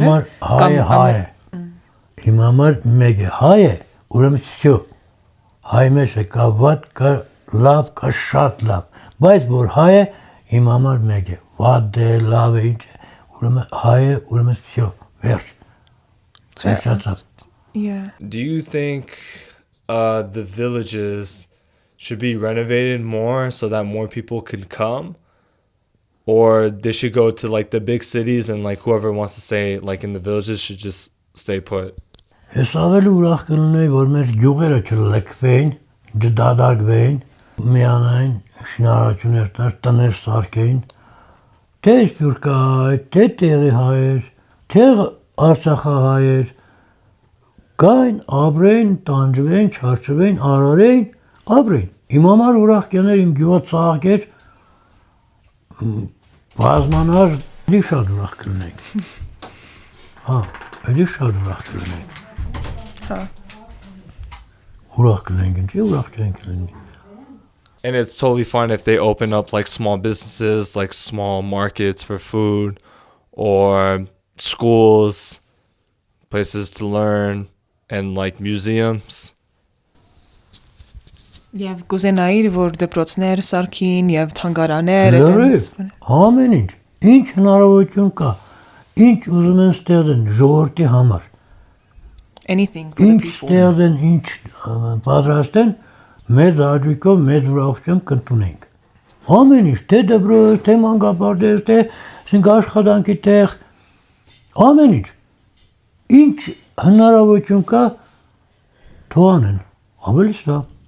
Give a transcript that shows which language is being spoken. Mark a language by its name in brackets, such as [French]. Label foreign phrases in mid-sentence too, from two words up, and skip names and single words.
[Armenian] համար հայ է, իմ համար մեկ է, հայ է, ուրեմն всё, հայ մեջ է, կա վատ, կա լավ, կա շատ լավ, բայց որ հայ է, իմ համար մեկ է, վատ է, լավ է, ինչ է, ուրեմն հայ է, ուրեմն всё, վերջ։ [English] Yeah. Do you think the villages should be renovated more so that more people could come? Or they should go to like the big cities and like whoever wants to stay like in the villages should just stay put? [Armenian] Ես ավելի ուրախ կլինեի, որ մեր գյուղերը չլքվեին, չդադարվեին, միանային շինարարություններ տար, տներ սարքեին, թե սպյուրքահայ, թե տեղի հայեր, թե արցախահայեր, գային, ապրեին, տանջվեին, չարչվեին, արարեին, ապրեին։ Իմ համար ուրախ կեներ, իմ գյուղը ծաղկեր, բազմանար, էլի շատ ուրախ կլինեինք։ Էլի շատ ուրախ կլինեինք։ Ուրախ կլինեինք, ինչի ուրախ չենք լինի։ [English] And it's totally fine if they open up like small businesses, like small markets for food or schools, places to learn and like museums. [Armenian] Եվ կուզենայիր, որ դպրոցներ սարքին եւ թանգարաններ ամեն ինչ հնարավորություն կա, ինչ ուզում են ստեղծեն ժողովրդի համար։ [English] Anything for the [Armenian] Ինչ [English] people. [Armenian] ստեղծեն, ինչ պատրաստեն, մեծ աջույքով, մեծ ուրախությամբ կընդունենք։ Ամեն ինչ, թե դպրոց, թե մանկապարտեզ, թե աշխատանքի տեղ, ամեն ինչ։ Ինչ հնարավորություն կա, թող անեն, ավելի լավ։